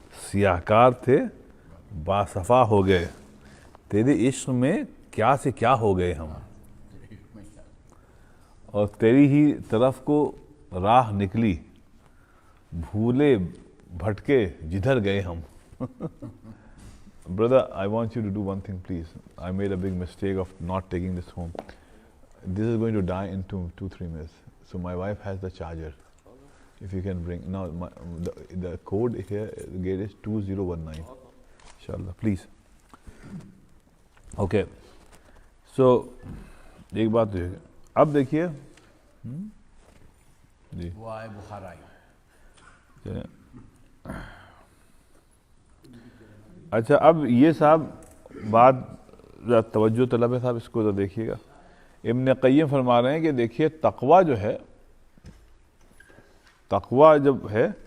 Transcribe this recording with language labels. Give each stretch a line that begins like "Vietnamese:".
Urdu: سیاہکار تھے باصفا ہو گئے، تیرے عشق میں کیا سے کیا ہو گئے ہم، اور تیری ہی طرف کو راہ نکلی، بھولے بھٹکے جدھر گئے ہم۔
English: Brother, I want you to do one thing, please. I made a big mistake of not taking this home. This is going to die in 2-3 minutes. So my wife has the charger. If you can bring now, the code here gate is 2019. Inshallah, please. Okay.
Urdu: So ایک بات تو ہے، اب دیکھیے جی وہ آئے بخار آئی۔ اچھا، اب یہ صاحب بات توجہ طلب ہے صاحب، اس کو ذرا دیکھیے گا۔ ابن قیم فرما رہے ہیں کہ دیکھیے تقویٰ جو ہے، تقویٰ جب ہے